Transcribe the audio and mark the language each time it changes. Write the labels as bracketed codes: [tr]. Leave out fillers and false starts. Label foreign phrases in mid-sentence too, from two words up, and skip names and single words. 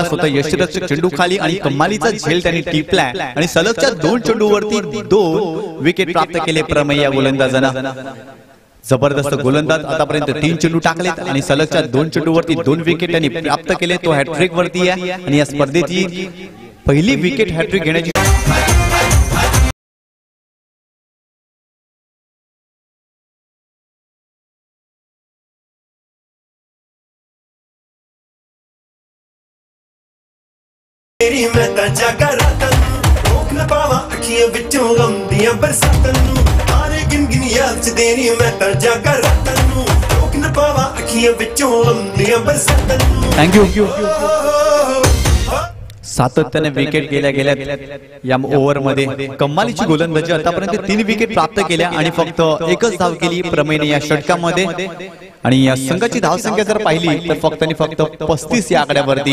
[mr] स्वतः यष्टीरक्षक चेंडू खाली आणि कमालीचा झेल त्यांनी टिपलाय आणि सलगच्या 2 चेंडूवरती 2 विकेट प्राप्त केले प्रमेय या गोलंदाजानं. जबरदस्त गोलंदाज. आतापर्यंत 3 चेंडू टाकलेत आणि सलगच्या 2 चेंडूवरती 2 विकेट त्यांनी प्राप्त केले. तो हॅट्रिक वरती आहे आणि या स्पर्धेची पहिली विकेट हॅट्रिक घेण्याची [pa] ਤੇਰੀ ਮੈਂ ਤਾਜ਼ਾ ਕਰਾਂ ਤੈਨੂੰ ਰੋਕ ਨਾ ਪਾਵਾਂ ਅੱਖੀਆਂ ਵਿਚੋਂ ਗ਼ਮ ਦੀਆਂ ਬਰਸਾਤਾਂ ਨੂੰ ਆਰੇ ਗਿਣ ਗਿਣ ਯਾਦ ਚ ਤੇਰੀ ਮੈਂ ਤਾਜ਼ਾ ਕਰਾਂ ਤੈਨੂੰ ਰੋਕ ਨਾ ਪਾਵਾਂ ਅੱਖੀਆਂ ਵਿਚੋਂ ਗ਼ਮ ਦੀਆਂ ਬਰਸਾਤਾਂ ਨੂੰ. [mr] थँक्यू. सातत्याने विकेट गेल्या या ओव्हर मध्ये कमालीची गोलंदाजी. आतापर्यंत 3 विकेट प्राप्त केल्या आणि फक्त एकच धाव केली प्रमेयने या षटकामध्ये. आणि या संघाची धावसंख्या जर पाहिली तर फक्त आणि फक्त 35 या आकड्यावरती.